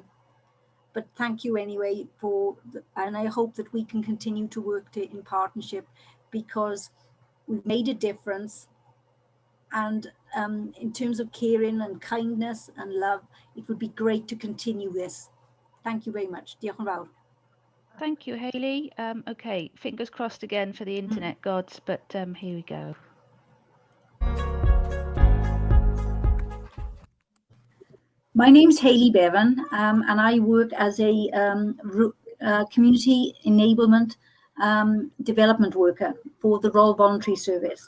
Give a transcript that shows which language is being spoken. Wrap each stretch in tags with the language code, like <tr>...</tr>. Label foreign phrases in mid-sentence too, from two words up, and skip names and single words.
<en>But thank you anyway and I hope that we can continue to work in partnership, because we've made a difference. And in terms of caring and kindness and love, it would be great to continue this. Thank you very much.</en> <cy>Diolch yn fawr.</cy> <en>Thank you, Hayley. Okay, fingers crossed again for the internet gods, but here we go. My name's Hayley Bevan, and I work as a community enablement development worker for the Royal Voluntary Service.</en>